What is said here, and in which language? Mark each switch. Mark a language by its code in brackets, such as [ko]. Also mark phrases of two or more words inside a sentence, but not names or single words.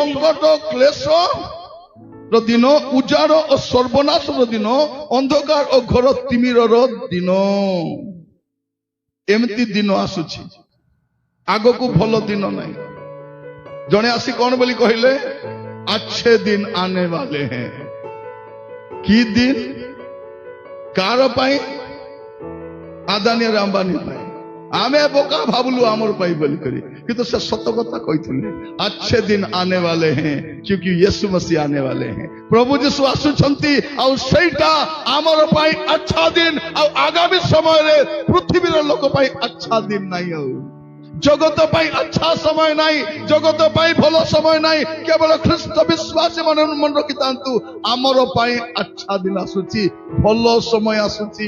[or] ସଂକଟ କ୍ଲେଶ ଦିନ, ଉଜାଡ ଓ ସର୍ବନାଶର ଦିନ, ଅନ୍ଧକାର ଓ ଘୋର ତିମିରର ଦିନ। ଏମିତି ଦିନ ଆସୁଛି, ଆଗକୁ ଭଲ ଦିନ ନାହିଁ। ଜଣେ ଆସି କଣ ବୋଲି କହିଲେ? [hi] अच्छे दिन आने वाले हैं। [or] କି ଦିନ? କାର ପାଇଁ? ଆଦାନୀ ଆଉ ଅମ୍ବାନୀ ପାଇଁ। ଆମେ ବୋକା ଭାବୁଲୁ ଆମର ପାଇଁ ବୋଲି କରି, କିନ୍ତୁ ସେ ସତ କଥା କହିଥିଲେ। [hi] अच्छे दिन आने वाले हैं क्योंकि यीशु मसीह आने वाले हैं। [or] प्रभु यीशु ଆସୁଛନ୍ତି, ଆଉ ସେଇଟା ଆମର ପାଇଁ ଆଚ୍ଛା ଦିନ। ଆଉ ଆଗାମୀ ସମୟରେ ପୃଥିବୀର ଲୋକ ପାଇଁ ଆଚ୍ଛା ଦିନ ନାହିଁ। ଆଉ ଜଗତ ପାଇଁ ଆଚ୍ଛା ସମୟ ନାହିଁ, ଜଗତ ପାଇଁ ଭଲ ସମୟ ନାହିଁ। କେବଳ ଖ୍ରୀଷ୍ଟ ବିଶ୍ୱାସୀ ମାନେ ମନେ ରଖିଥାନ୍ତୁ, ଆମର ପାଇଁ ଆଚ୍ଛା ଦିନ ଆସୁଛି, ଭଲ ସମୟ ଆସୁଛି।